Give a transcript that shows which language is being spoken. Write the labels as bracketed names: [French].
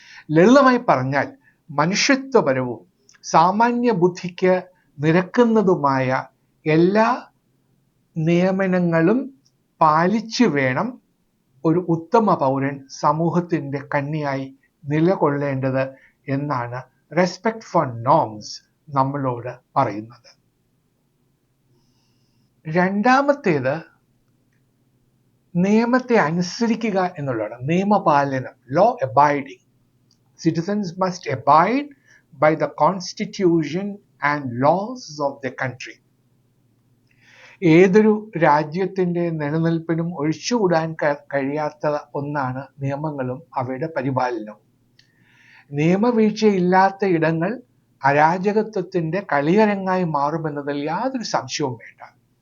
[Malayalam] ലളിതമായി പറഞ്ഞാൽ മനുഷ്യത്വപരവും സാമാന്യ ബുദ്ധിക്ക് നിരക്കുന്നതുമായ എല്ലാ നിയമനങ്ങളും പാലിച്ചു വേണം ഒരു ഉത്തമ പൗരൻ സമൂഹത്തിന്റെ കണ്ണിയായി നിലകൊള്ളേണ്ടത് എന്നാണ് റെസ്പെക്ട് ഫോർ നോംസ് നമ്മളോട് പറയുന്നത്. രണ്ടാമത്തേത് നിയമത്തെ അനുസരിക്കുക എന്നുള്ളതാണ്. നിയമപാലനം, law abiding. [English] Citizens must abide by the constitution and laws of the country. [Malayalam] ഏതൊരു രാജ്യത്തിന്റെ നിലനിൽപ്പിനും ഒഴിച്ചുകൂടാൻ കഴിയാത്ത ഒന്നാണ് നിയമങ്ങളും അവയുടെ പരിപാലനവും. നിയമവീഴ്ചയില്ലാത്ത ഇടങ്ങൾ അരാജകത്വത്തിന്റെ കളിയരങ്ങായി മാറുമെന്നതിൽ യാതൊരു സംശയവും വേണ്ട.